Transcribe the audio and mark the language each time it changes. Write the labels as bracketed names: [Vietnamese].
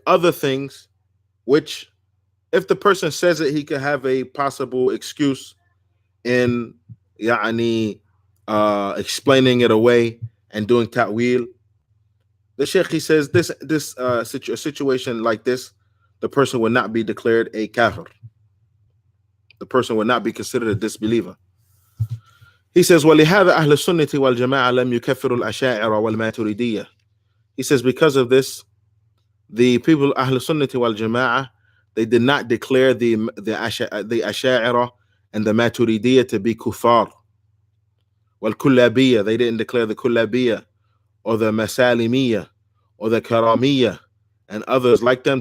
[English] Other things which, if the person says it, he could have a possible excuse in explaining it away and doing ta'wil. The Sheikh, he says a situation like this, the person would not be declared a kafir. The person would not be considered a disbeliever. He says, [Arabic] وَلِهَذَا أَهْلُ السُنَّةِ وَالْجَمَاعَةِ لَمْ يُكَفِّرُوا الْأَشَاعِرَ وَالْمَاتُرِدِيَّةِ. [English] He says, because of this, the people Ahl Sunnati wal Jama'ah, they did not declare the Asha'ira and the Maturidiyya to be kuffar. Wal Kullabiyya, they didn't declare the Kullabiyya or the Masalimiyya or the Karamiyya and others like them.